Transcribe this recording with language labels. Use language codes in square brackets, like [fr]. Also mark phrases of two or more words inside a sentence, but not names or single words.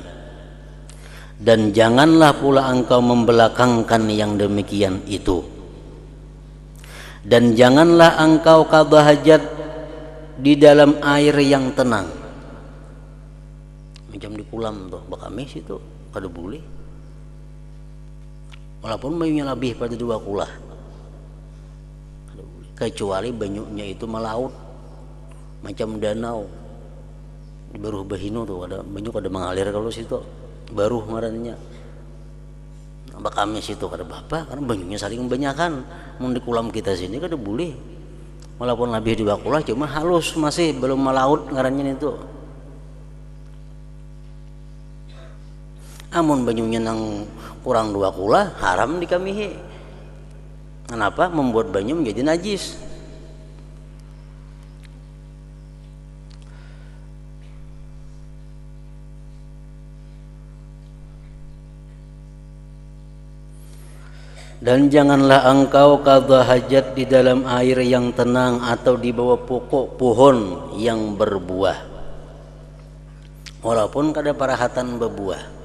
[id] Dan janganlah pula engkau membelakangkan yang demikian itu. Dan janganlah engkau qada hajat di dalam air yang tenang. Macam di kolam tuh, [bjn] bakamis itu kada boleh. Walaupun banyunya lebih pada 2 kulah, kecuali banyunya itu melaut. Macam danau baru bahino tuh ada banyak ada mengalir kalau situ baru ngarannya bakamis itu kada apa karena banyunya saling banyakan. Mun di kolam kita sini kada boleh walaupun lebih 2 kulah cuma halus masih belum melaut ngarannya itu. Amun banyunya nang kurang 2 kulah haram dikamihi. [id] Kenapa? Membuat banyu menjadi najis. Dan janganlah engkau qada hajat di dalam air yang tenang atau di bawah pokok pohon yang berbuah, walaupun kada parahatan berbuah.